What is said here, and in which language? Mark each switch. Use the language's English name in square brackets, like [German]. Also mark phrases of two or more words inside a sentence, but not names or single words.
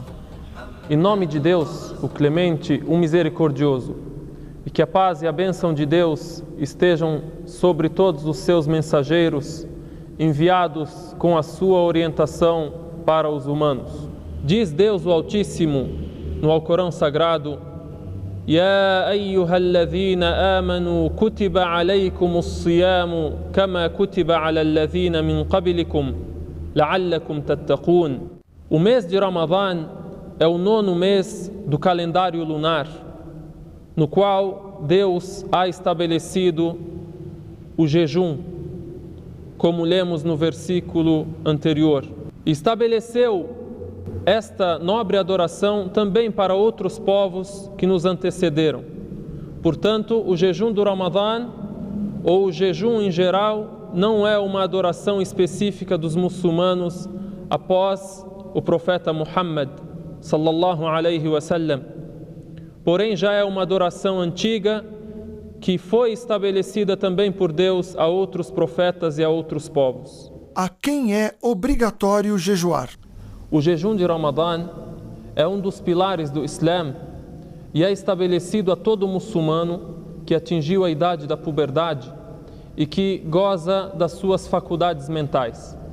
[Portuguese] Em nome de Deus, o Clemente, o Misericordioso, e que a paz e a bênção de Deus estejam sobre todos os seus mensageiros, enviados com a sua orientação para os humanos. Diz Deus o Altíssimo no Alcorão Sagrado: [Arabic] يا أيها الذين آمنوا كتب عليكم الصيام كما كتب على الذين من قبلكم لعلكم تتقون. [Portuguese] O mês de Ramadã é o 9º mês do calendário lunar, no qual Deus há estabelecido o jejum, como lemos no versículo anterior. Estabeleceu esta nobre adoração também para outros povos que nos antecederam. Portanto, o jejum do Ramadã, ou o jejum em geral, não é uma adoração específica dos muçulmanos após o profeta Muhammad, [Arabic] صلى الله عليه وسلم. [Portuguese] Porém, já é uma adoração antiga que foi estabelecida também por Deus a outros profetas e a outros povos. A quem é obrigatório jejuar? O jejum de Ramadã é um dos pilares do Islã e é estabelecido a todo muçulmano que atingiu a idade da puberdade e que goza das suas faculdades mentais.